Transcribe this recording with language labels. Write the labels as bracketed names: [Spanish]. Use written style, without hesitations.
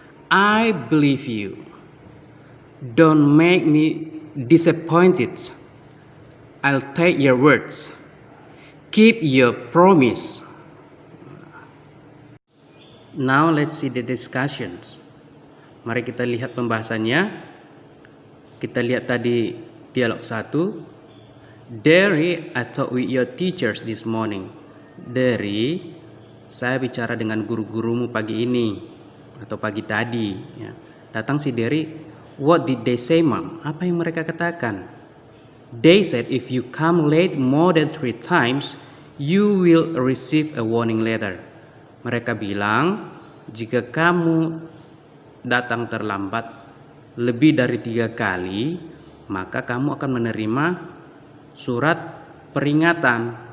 [English] I believe you. Don't make me disappointed. I'll take your words. Keep your promise. Now let's see the discussions. [Indonesian] Mari kita lihat pembahasannya. Kita lihat tadi dialog 1. [English] Derry, I talked with your teachers this morning. [Indonesian] Derry, saya bicara dengan guru-gurumu pagi ini atau pagi tadi. Ya. Datang si Derry. [English] What did they say, Mom? [Indonesian] Apa yang mereka katakan? [English] They said if you come late more than 3 times, you will receive a warning letter. [Indonesian] Mereka bilang, jika kamu datang terlambat lebih dari 3 kali, maka kamu akan menerima surat peringatan.